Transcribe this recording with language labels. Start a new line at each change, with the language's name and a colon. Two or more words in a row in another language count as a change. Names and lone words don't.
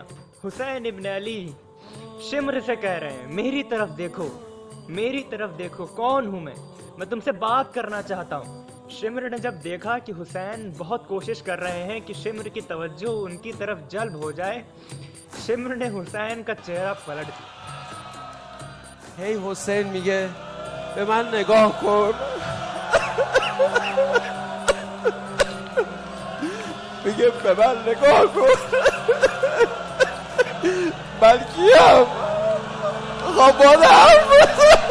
Hindi: हुसैन इब्न अली शिम्र से कह रहे हैं मेरी तरफ देखो, मेरी तरफ देखो, कौन हूँ मैं तुमसे बात करना चाहता हूँ। शिम्र ने जब देखा कि हुसैन बहुत कोशिश कर रहे हैं कि शिम्र की तवज्जो उनकी तरफ जल्ब हो जाए, शिम्र ने हुसैन का चेहरा पलट दिया।
Persian: هی حسین میگه به من نگاه کن. میگه به من نگاه کن. من کیم؟ خب باید حرف بزن.